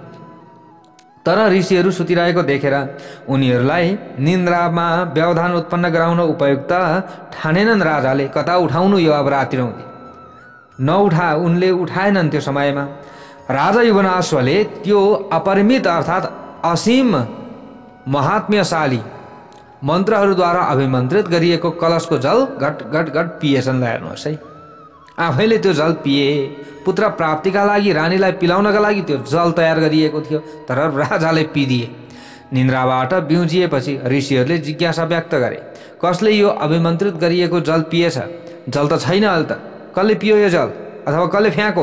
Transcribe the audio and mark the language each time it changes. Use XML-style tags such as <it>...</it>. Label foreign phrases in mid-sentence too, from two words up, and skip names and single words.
<ne>तर ऋषिहरू सुतिरहेको देखेर उनीहरूलाई निन्द्रामा व्यवधान उत्पन्न गराउन उपयुक्त ठानेनन्। राजाले कता उठाउनु यो अब राति उनले उठाएनन्। त्यो समयमा राजा यवनाश्वले त्यो अपरिमित अर्थात् असीम महात्म्यशाली मन्त्रहरूद्वारा अभिमन्त्रित गरिएको कलशको जल घट घट घट पिएछन्। हेर्नुहोस् है, आफैले त्यो जल पिए। पुत्र प्राप्तिका लागि रानीलाई पिलाउनका लागि त्यो जल तयार गरिएको थियो, तर राजाले पिदिए। निन्द्राबाट बिउजिएपछि ऋषिहरूले जिज्ञासा व्यक्त गरे, कसले यो अभिमन्त्रित गरिएको जल पिएछ? जल त छैन, अहिले त कसले पियो यो जल अथवा कसले फ्याँको?</ne>